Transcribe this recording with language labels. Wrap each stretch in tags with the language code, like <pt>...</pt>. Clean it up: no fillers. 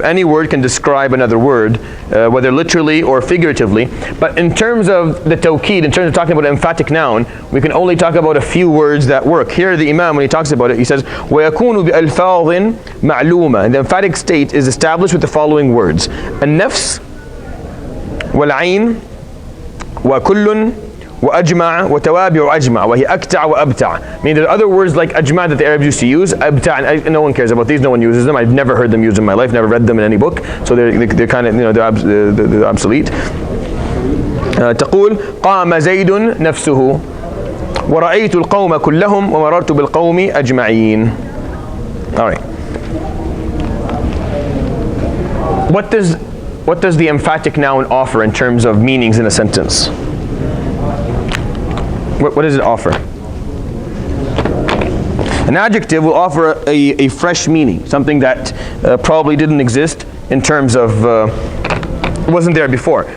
<en>Any word can describe another word, whether literally or figuratively. But in terms of the tawqid, in terms of talking about an emphatic noun, we can only talk about a few words that work. Here the Imam, when he talks about it, he says,</en> <ar>وَيَكُونُ بِأَلْفَاظٍ مَعْلُومَةٍ.</ar> <en>And the emphatic state is established with the following words.</en> <ar>النفس والعين وكل وأجمع وتوابع أجمع وهي أكتع وأبتع.</ar> <en>I mean, there are other words like أجمع that the Arabs used to use. أبتع, and no one cares about these. No one uses them. I've never heard them used in my life. Never read them in any book. So they're kind of, you know, they're obsolete.</en> <ar>تقول قام زيد نفسه ورأيت القوم كلهم ومررت بالقوم أجمعين.</ar> <en>All right. What does the emphatic noun offer in terms of meanings in a sentence? What does it offer? An adjective will offer a fresh meaning, something that probably didn't exist in terms of wasn't there before.</en>